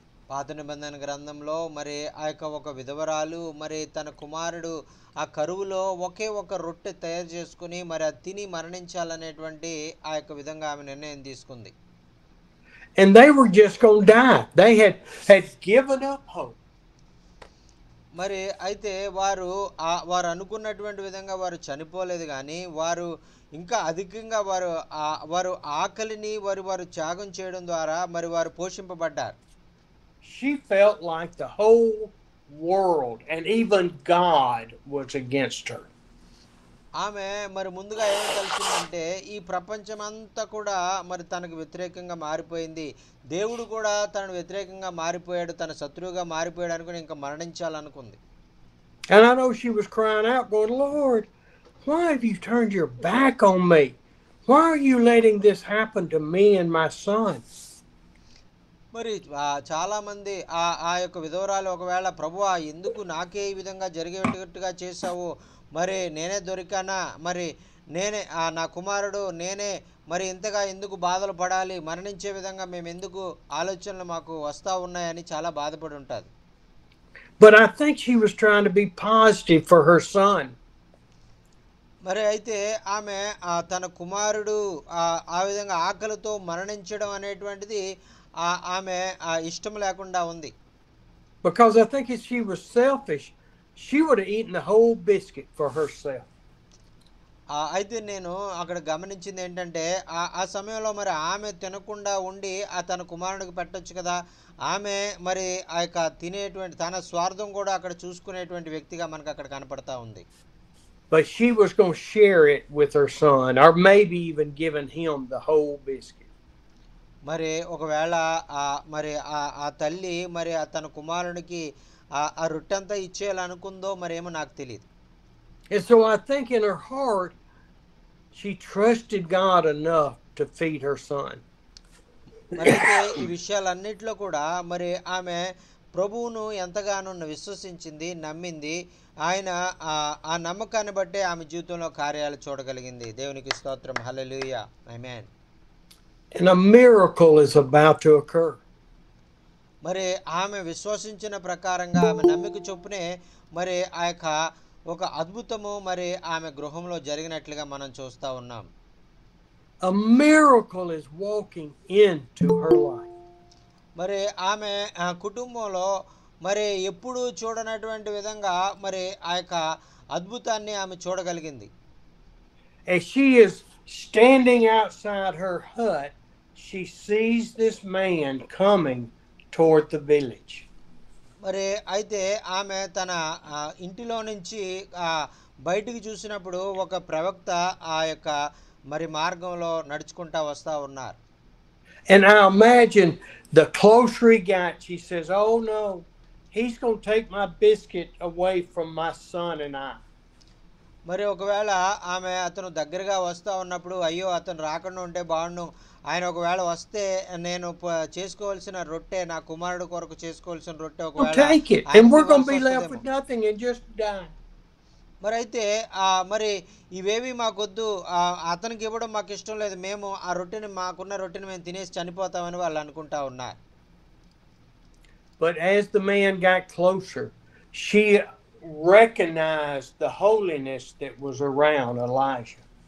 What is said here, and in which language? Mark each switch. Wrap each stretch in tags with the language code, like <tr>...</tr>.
<te>పాత నిబంధన గ్రంథంలో మరి ఆ యొక్క ఒక విధవరాలు మరి తన కుమారుడు ఆ కరువులో ఒకే ఒక రొట్టె తయారు చేసుకుని మరి అది తిని మరణించాలనేటువంటి ఆ యొక్క విధంగా ఆమె నిర్ణయం తీసుకుంది.</te> <en>And they were just going to die. They had given up hope.</en> <te>మరి అయితే వారు అనుకున్నటువంటి విధంగా వారు చనిపోలేదు, కానీ వారు ఇంకా అధికంగా వారు ఆకలిని వారు త్యాగం చేయడం ద్వారా మరి వారు పోషింపబడ్డారు.</te> <en>She felt like the whole world and even God was against her.</en> <te>ఆమె మరి ముందుగా ఏం తెలిసిందంటే ఈ ప్రపంచం అంతా కూడా మరి తనకు వ్యతిరేకంగా మారిపోయింది, దేవుడు కూడా తనకు వ్యతిరేకంగా మారిపోయాడు, తన శత్రువుగా మారిపోయాడు అనుకుని ఇంకా మరణించాలనుకుంది.</te> <en>And I know she was crying out, going, Lord, why have you turned your back on me? Why are you letting this happen to me and my son?</en> <te>మరి చాలా మంది ఆ యొక్క విధవరాలు ఒకవేళ ప్రభువా ఎందుకు నాకే ఈ విధంగా జరిగేటట్టుగా చేశావు, మరి నేనే దొరికానా, మరి నేనే నా కుమారుడు నేనే మరి ఇంతగా ఎందుకు బాధలు పడాలి, మరణించే విధంగా మేము ఎందుకు ఆలోచనలు మాకు వస్తూ ఉన్నాయని చాలా బాధపడి ఉంటుంది.</te> <en>But I think she was trying to be positive for her son.</en> <te>మరి అయితే ఆమె తన కుమారుడు ఆ విధంగా ఆకలితో మరణించడం అనేటువంటిది ఆమె ఇష్టం లేకుండా ఉంది.</te> <en>Because I think if she was selfish, she would have eaten the whole biscuit for herself.</en> <te>అయితే నేను అక్కడ గమనించింది ఏంటంటే ఆ సమయంలో మరి ఆమె తినకుండా ఉండి తన కుమారుడికి పెట్టొచ్చు కదా, ఆమె మరి ఆ యొక్క తినేటువంటి తన స్వార్థం కూడా అక్కడ చూసుకునేటువంటి వ్యక్తిగా మనకు అక్కడ కనపడతా ఉంది.</te> <en>But she was going to share it with her son, or maybe even giving him the whole biscuit.</en> <te>మరి ఒకవేళ మరి ఆ తల్లి మరి తన కుమారునికి ఆ రొట్టెంతా ఇచ్చేయాలనుకుందో మరేమో నాకు తెలియదు.</te> <en>And so I think in her heart she trusted God enough to feed her son.</en> <te>మరి అయితే ఈ విషయాలన్నిటిలో కూడా మరి ఆమె ప్రభువును ఎంతగానో విశ్వసించింది, నమ్మింది. ఆయన ఆ నమ్మకాన్ని బట్టే ఆమె జీవితంలో కార్యాలు చూడగలిగింది. దేవునికి స్తోత్రం. హల్లెలూయా. ఆమేన్.</te> <en>And a miracle is about to occur.</en> <te>మరి ఆమె విశ్వసించిన ప్రకారంగా ఆమె నమ్మిక చొప్పునే మరి ఆ యొక్క ఒక అద్భుతము మరి ఆమె గృహంలో జరిగినట్లుగా మనం చూస్తూ ఉన్నాం.</te> <en>A miracle is walking into her life.</en> <te>మరి ఆమె కుటుంబంలో మరి ఎప్పుడు చూడనటువంటి విధంగా మరి ఆ యొక్క అద్భుతాన్ని ఆమె చూడగలిగింది.</te> <en>As she is standing outside her hut she sees this man coming toward the village.</en> <te>మరి అయితే ఆమె తన ఇంటిలో నుంచి బయటికి చూసినప్పుడు ఒక ప్రవక్త ఆ యొక్క మరి మార్గంలో నడుచుకుంటా వస్తూ ఉన్నారు.</te> <en>And I imagine the closer he got, she says, "Oh no, he's going to take my biscuit away from my son and I."</en> <te>మరి ఒకవేళ ఆమె అతను దగ్గరగా వస్తూ ఉన్నప్పుడు అయ్యో అతను రాకుండా ఉంటే బాగుండు, ఆయన ఒకవేళ వస్తే నేను చేసుకోవాల్సిన రొట్టె నా కుమారుడు కొరకు చేసుకోవాల్సిన రొట్టె</te> <en>take it and we're going to be left with nothing and just die.</en> <te>మరి అయితే మరి ఇవేవి మాకొద్దు, అతనికి ఇవ్వడం మాకు ఇష్టం లేదు, మేము ఆ రొట్టెని మాకున్న రొట్టెని మేము తినేసి చనిపోతామని వాళ్ళు అనుకుంటా ఉన్నారు.</te> <en>But as the man got closer, she recognized the holiness that was around Elijah.</en>